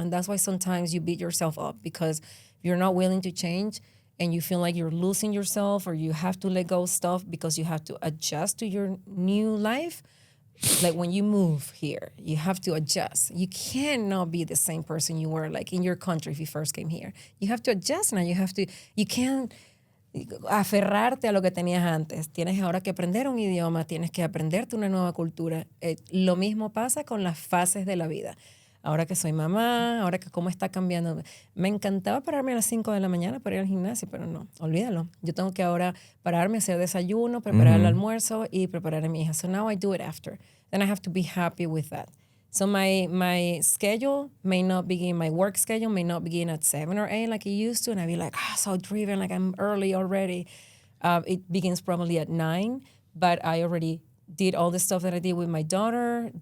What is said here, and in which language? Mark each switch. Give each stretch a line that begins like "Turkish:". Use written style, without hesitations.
English: And that's why sometimes you beat yourself up, because you're not willing to change and you feel like you're losing yourself, or you have to let go of stuff because you have to adjust to your new life. Like when you move here, you have to adjust. You cannot be the same person you were like in your country if you first came here. You have to adjust now. You can't
Spanish: aferrarte a lo que tenías antes. Tienes ahora que aprender un idioma, tienes que aprenderte una nueva cultura. Lo mismo pasa con las fases de la vida. Ahora que soy mamá, ahora que cómo está cambiando. Me encantaba pararme a las 5 de la mañana para ir al gimnasio, pero no, olvídalo. Yo tengo que ahora pararme, hacer desayuno, preparar el almuerzo y preparar a mi hija.
English: So now I do it after. Then I have to be happy with that. So my schedule may not begin, my work schedule may not begin at 7 or 8 like it used to, and I'd be like, so driven, like I'm early already. It begins probably at 9, but I already did all the stuff that I did with my daughter.